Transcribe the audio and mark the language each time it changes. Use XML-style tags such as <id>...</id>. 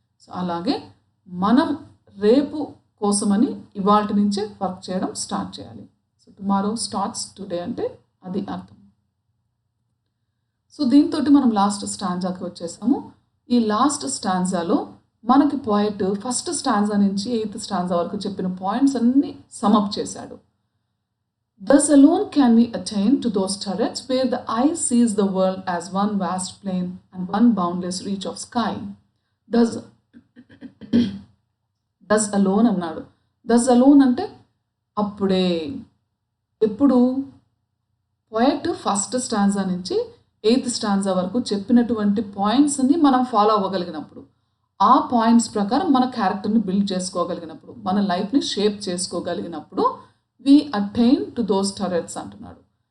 <te>So అలాగే మనం రేపు కోసమని ఇవాళ నుంచే వర్క్ చేయడం స్టార్ట్ చేయాలి. సో</te> <en>tomorrow starts today</en> <te>అంటే అది అర్థం. సో దీంతో మనం లాస్ట్ స్టాంజాకి వచ్చేసాము. ఈ లాస్ట్ స్టాంజాలో మనకి పోయిట్ ఫస్ట్ స్టాంజా నుంచి 8th స్టాంజా వరకు చెప్పిన పాయింట్స్ అన్నీ సమప్ చేశాడు.</te> <en>Thus alone can we attain to those turrets where the eye sees the world as one vast plain and one boundless reach of sky. Thus alone అన్నాడు. Thus alone అంటే</en> <te>అప్పుడే ఎప్పుడు poet first stanza నుంచి 8th stanza వరకు చెప్పినటువంటి పాయింట్స్ని మనం follow అవ్వగలిగినప్పుడు, ఆ పాయింట్స్ ప్రకారం మన క్యారెక్టర్ని బిల్డ్ చేసుకోగలిగినప్పుడు, మన లైఫ్ని shape చేసుకోగలిగినప్పుడు</te> <en>we attain to those turrets</en> <te>అంటున్నాడు.</te>